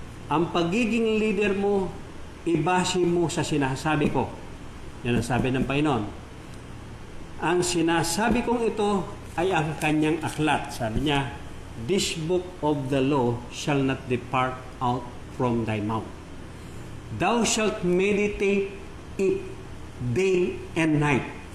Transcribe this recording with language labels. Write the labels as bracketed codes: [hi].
[tl] Ang pagiging leader mo, ibase mo sa sinasabi ko. Yan ang sabi ng Panginoon. Ang sinasabi kong ito ay ang kanyang aklat. Sabi niya, [en] this book of the law shall not depart out from thy mouth. Thou shalt meditate it day and night.